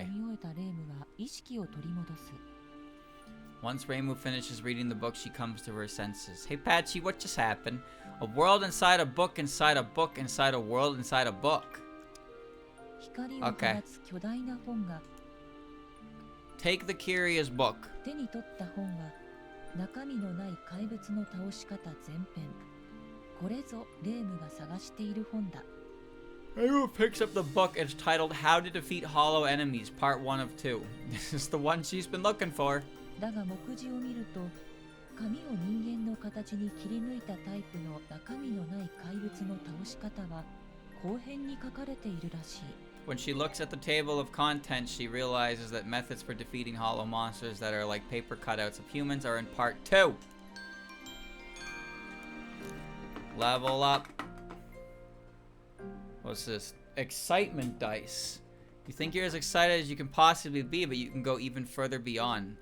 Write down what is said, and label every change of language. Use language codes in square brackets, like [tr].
[ja] 読み終えたレームは意識を取り戻す。 [en] Once Reimu finishes reading the book, she comes to her senses. Hey, Patchy, what just happened? A world inside a book inside a book inside a world inside a book. [ja] 光を放つ巨大な本が、 [en] Take the curious book. [ja] 手に取った本は中身のない怪物の倒し方全編。これぞレームが探している本だ。 [en] Reimu picks up the book. It's titled How to Defeat Hollow Enemies, Part 1 of 2. This is the one she's been looking for. [ja] だが目次を見ると、紙を人間の形に切り抜いたタイプの中身のない怪物の倒し方は後編に書かれているらしい。 [en] When she looks at the table of contents, she realizes that methods for defeating hollow monsters that are like paper cutouts of humans are in Part 2. Level up. What's this? Excitement dice. You think you're as excited as you can possibly be, but you can go even further beyond.